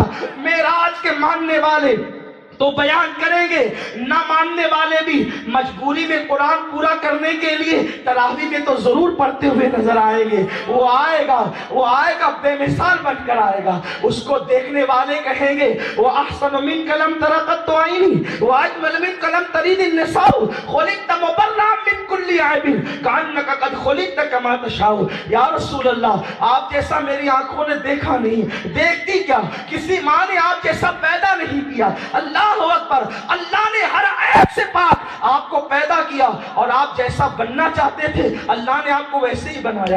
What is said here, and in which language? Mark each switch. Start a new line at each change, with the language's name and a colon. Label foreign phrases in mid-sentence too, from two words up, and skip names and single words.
Urdu: معراج کے ماننے والے تو بیان کریں گے، نہ ماننے والے بھی مجبوری میں قرآن پورا کرنے کے لیے تراویح میں تو ضرور پڑھتے ہوئے نظر آئیں گے۔ وہ آئے گا بے مثال بن کر آئے گا، اس کو دیکھنے والے کہیں گے وہ
Arabic: احسن من کلم ترقت عینی واجمل من کلم ترید النساء خلقت مبرئا من کل عیب کانک قد خلقت کما تشاء۔ یا رسول اللہ
Urdu: آپ جیسا میری آنکھوں نے دیکھا نہیں، دیکھتی کیا، کسی ماں نے آپ جیسا پیدا نہیں کیا۔
Arabic: اللہ اکبر۔
Urdu: اللہ نے ہر عیب سے پاک آپ کو پیدا کیا اور آپ جیسا بننا چاہتے تھے اللہ نے آپ کو ویسے ہی بنایا۔